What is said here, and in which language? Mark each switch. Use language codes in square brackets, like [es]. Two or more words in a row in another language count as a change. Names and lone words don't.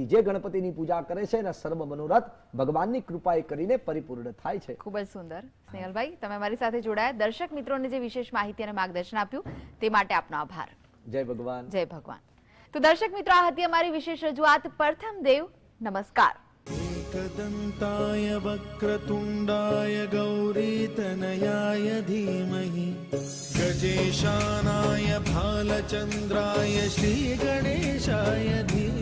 [gu] જે ગણપતિની પૂજા કરે છે એના સર્વ મનોરથ ભગવાનની કૃપાએ કરીને પરિપૂર્ણ થાય છે. ખૂબ જ સુંદર. સ્નેહલભાઈ, તમે મારી સાથે જોડાયા, દર્શક મિત્રોને જે વિશેષ માહિતી અને માર્ગદર્શન આપ્યું તે માટે આપનો આભાર. જય ભગવાન. જય ભગવાન. તો દર્શક મિત્રો, આ હતી અમારી વિશેષ રજૂઆત. પ્રથમ દેવ નમસ્કાર. [sa] एकदन्ताय वक्रतुण्डाय गौरीतनयाय धीमहि गजेशानाय भालचन्द्राय श्रीगणेशाय धीमहि।